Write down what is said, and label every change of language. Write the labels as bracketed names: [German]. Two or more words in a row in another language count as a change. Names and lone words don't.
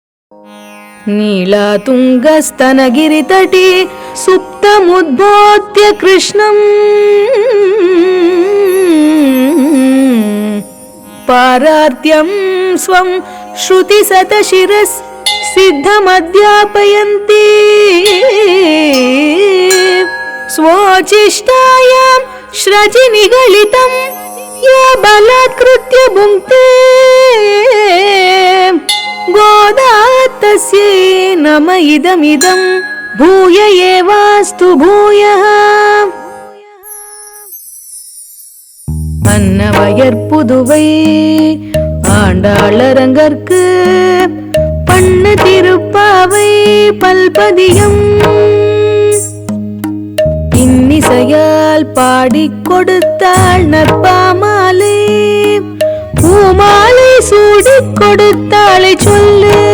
[Sanskrit] नीलातुङ्गस्तनगिरितटे सुप्तमुद्बोध्य कृष्णम् पारार्त्यं स्वं श्रुतिसतशिरस् सिद्धमध्यापयन्ति स्वोचिष्टायां श्रजि निगलितं या बलात्कृत्य भुङ्क्ते गोदातस्यै नम इदमिदं भूय एवास्तु भूयः. [Tamil] அன்னவயற்புதுவை ஆண்டாளரங்கற்கு பண்ண திருப்பாவை பல்பதியம் இன்னிசையால் பாடிக் கொடுத்தாள் நற்பாமாலை பூமாலை சூடிக் கொடுத்தாளை சொல்லு